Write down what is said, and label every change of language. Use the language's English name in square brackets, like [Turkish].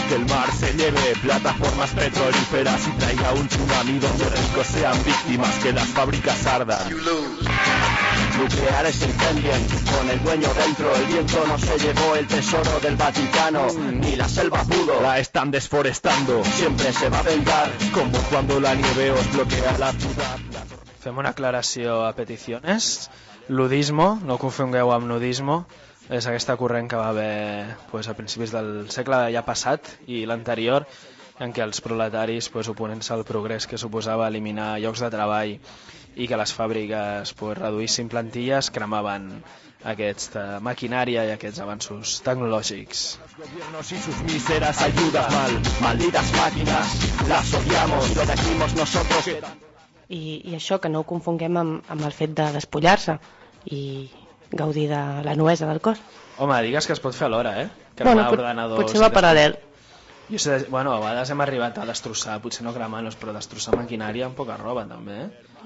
[Spanish] Que el mar se lleve plataformas petrolíferas y traiga un tsunami donde ricos sean víctimas, que las fábricas ardan. Nucleares incendien, con el dueño dentro. El viento no se llevó el tesoro del Vaticano, ni la selva pudo. La están desforestando, siempre se va a vengar, como cuando la nieve os bloquea la ciudad. [Catalan] Fem una aclaració a peticiones. Ludismo, no confongueu amb nudismo, és aquesta corrent que va haver pues, a principis del segle ja passat i l'anterior, en què els proletaris, pues, oponent-se al progrés que suposava eliminar llocs de treball i que les fàbriques pues, reduïssin plantilles, cremaven aquesta maquinària i aquests avanços tecnològics. [Spanish] Gobiernos y sus míseras ayudas mal, malditas máquinas, las odiamos, lo decimos nosotros. [Catalan] I això, que no ho confonguem amb el fet de despullar-se i gaudir de la nuesa del cos. Home, digues que es pot fer alhora, eh? Que bueno, potser va paral·lel. Jo sé, bueno, a vegades hem arribat a destrossar, potser no cremar-nos, però destrossar maquinària amb poca roba, també, eh?